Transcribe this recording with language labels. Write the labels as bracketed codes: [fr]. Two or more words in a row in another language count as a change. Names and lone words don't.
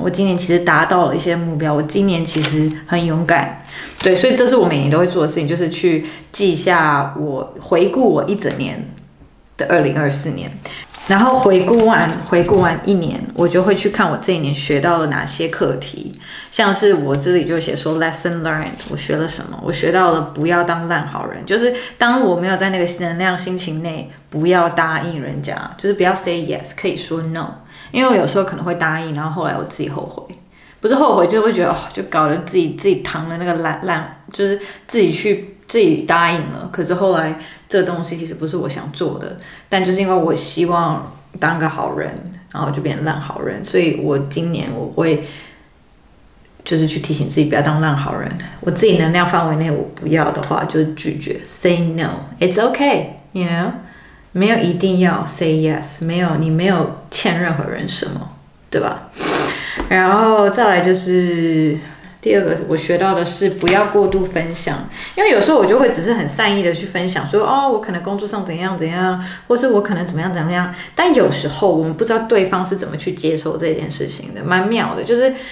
[zh] 我今年其实达到了一些目标。我今年其实很勇敢，对，所以这是我每年都会做的事情，就是去记下回顾我一整年的2024年。然后回顾完一年，我就会去看我这一年学到了哪些课题，像是我这里就写说 [en] lesson learned， [zh] 我学了什么？我学到了不要当烂好人，就是当我没有在那个能量心情内，不要答应人家，就是不要 [en] say yes， [zh] 可以说 no， 因为我有时候可能会答应，然后后来我自己后悔，不是后悔就会觉得就搞得自己扛了那个烂，就是自己答应了，可是后来这个东西其实不是我想做的，但就是因为我希望当个好人，然后就变成烂好人，所以我今年我会就是去提醒自己不要当烂好人，我自己能量范围内我不要的话就是拒绝 ， [en] say no，it's okay，you know， [zh] 没有一定要 [en] say yes， [zh] 你没有欠任何人什么，对吧？然后再来就是第二个我学到的是不要过度分享，因为有时候我就会只是很善意的去分享说我可能工作上怎样怎样，或是我可能怎么样，但有时候我们不知道对方是怎么去接受这件事情的，蛮妙的，就是